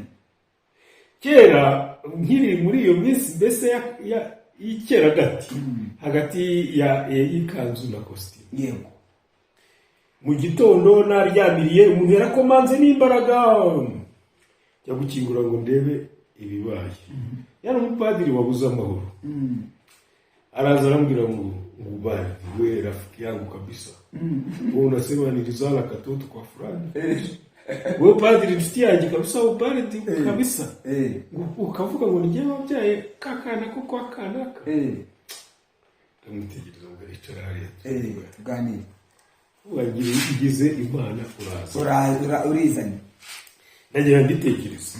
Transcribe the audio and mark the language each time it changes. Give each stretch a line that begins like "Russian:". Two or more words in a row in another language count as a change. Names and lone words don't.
Kinyarwanda: kera nkiri muri iyo minsi mbese y'ikera hagati y'ikanzu na kositimu, yego, mu gitondo naryamiriye, umuntu yarakomanze n'imbaraga, jya gukingura ngo ndebe ibibaye. yari umupadiri wabuze amahoro, araza arambwira ngo
Swahili: ubali we rafiki yangu kabisa, wewe unasema nilizala katoto kwa fulani, wewe padiri
Kinyarwanda: inshuti yanjye kabisa,
Swahili: ubali kabisa,
Kinyarwanda: ukavuga ngo ngiye wabyaye kakana ko kwa kanaka. ndamutegereza ngo aricara hariya tuganire. wagira ugize Imana urizanye. ndagira mbitekereza.